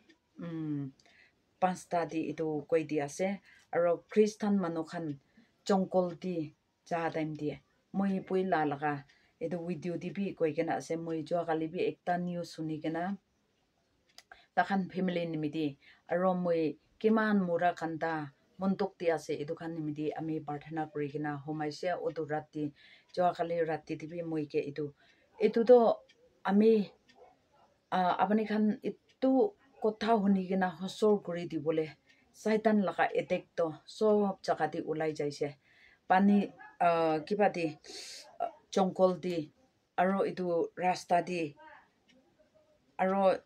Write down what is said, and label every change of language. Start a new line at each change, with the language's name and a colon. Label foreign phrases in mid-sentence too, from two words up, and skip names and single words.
Naga Pidgin: pasta di etu koi di ase aro Christian manu khan chongkol di ja time di moi puila laga etu video di bi koi gena ase moi jo gali bi ekta news suni gena takhan family nimidi aro moi kiman mura khanda montok ti ase etu khan nimidi ami parthana kuri gena homaise odu rati jo gali rati di bi moi ke etu to ami apani khan itu kotha huni gena hosor kuri dibole saitan laga attack to sob jaga di ulai jaise pani kiba di chongkol di aro itu rasta di aro